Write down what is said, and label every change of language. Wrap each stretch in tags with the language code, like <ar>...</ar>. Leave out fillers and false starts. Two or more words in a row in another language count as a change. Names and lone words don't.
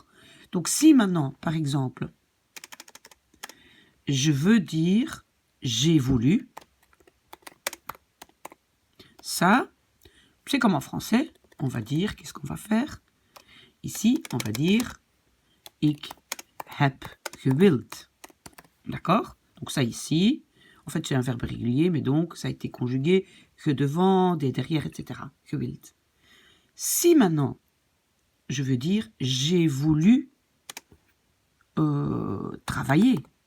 <fr>Donc si maintenant, par exemple, je veux dire j'ai voulu, ça, c'est comme en français, on va dire, qu'est-ce qu'on va faire? Ici, on va dire</fr> <nl>ik heb gewild.</nl> <fr>D'accord? Donc ça ici, en fait c'est un verbe régulier, mais donc ça a été conjugué que devant, des derrière, etc. Gewild. Si maintenant, je veux dire j'ai voulu travailler.</fr>